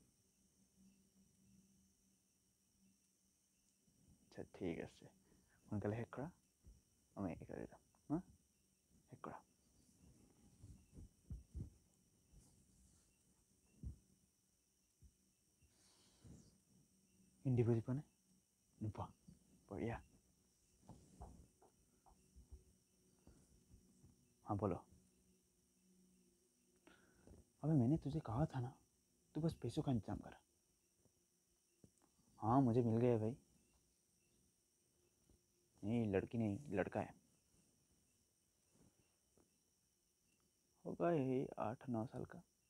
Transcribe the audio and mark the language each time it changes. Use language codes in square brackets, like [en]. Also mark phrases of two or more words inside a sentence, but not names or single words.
[as] আচ্ছা ঠিক আছে সোনকালে শেষ কৰা আমি একেবাৰে যাম হা শেষ কৰা হিন্দী বুজি পোৱা নে নোপোৱা बढ़िया [hi] हाँ बोलो अबे मैंने तुझे कहा था ना तू बस पैसों का इंतजाम कर हाँ मुझे मिल गया भाई नहीं लड़की नहीं लड़का है होगा यही 8-9 साल का